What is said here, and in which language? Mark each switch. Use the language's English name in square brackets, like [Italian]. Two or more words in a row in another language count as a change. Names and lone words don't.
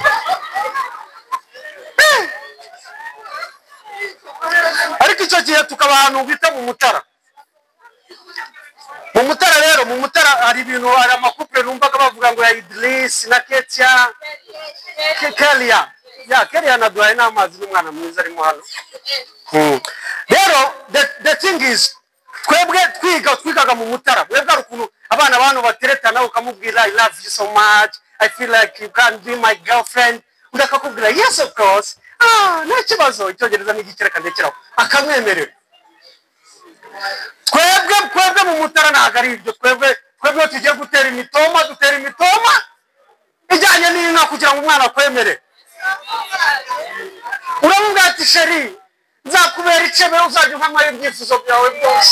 [Kinyarwanda] ariko icyo gihe tukaba ahantu bita mu Mutara rero mu Mutara hari ibintu hari amakupure numvaga bavuga ngo ya Idris na Ketia Kelia na Duhaye n'amazi n'umwana mwiza arimo hano rero [English] the thing is [Kinyarwanda] twebwe twigaga mu Mutara mwebwe ari ukuntu abana bantu bateretana ukamubwira [English] I love you so much, I feel like you can be my girlfriend, [Kinyarwanda] udakakubwira [English] yes of course, [Kinyarwanda] nta kibazo, icyongereza n'igikireka ndekeraho akamwemerera. Twebwe mu Mutara ntabwo ari ibyo. Twebwe tugiye gutera imitoma, dutera imitoma ijyanye n'inka kugira ngo umwana akwemere. Uramubwira ati sheri nzakubera icebe uzajya umpamara ibyifuzo byawe byose.